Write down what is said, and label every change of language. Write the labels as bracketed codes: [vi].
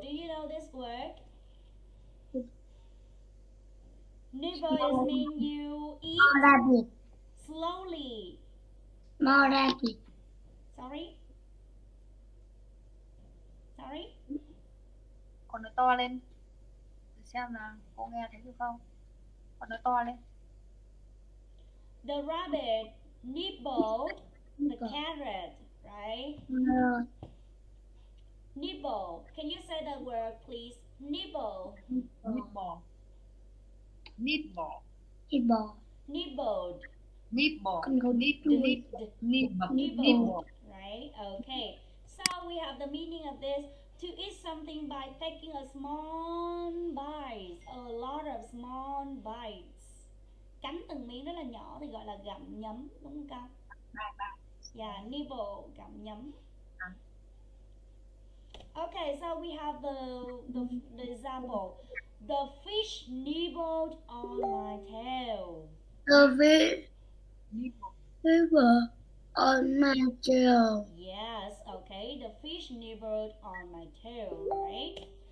[en] Do you know this word? Nibble is mean you eat More rapid. slowly. More rapid. Sorry? Sorry? [vi] Con nói to lên. Để xem là cô nghe thấy được không? Con nói to lên. [en] The rabbit nibbled the carrot, right? No. Nibble. Can you say the word, please? Nibble. Nibble. Nibble. Nibble. Nibbled. Nibble. [vi] Con có [en] Nibble. Nibbled. Right? Okay. So we have the meaning of this. To eat something by taking a small bite, a lot of small bites. [vi] Cắn từng miếng rất là nhỏ thì gọi là gặm nhấm, đúng không con? [en] Yeah, nibble, [vi] gặm nhấm. [en] Okay, so we have the example. The fish nibbled on my tail. The fish nibbled on my tail. Yes, okay, the fish nibbled on my tail, right?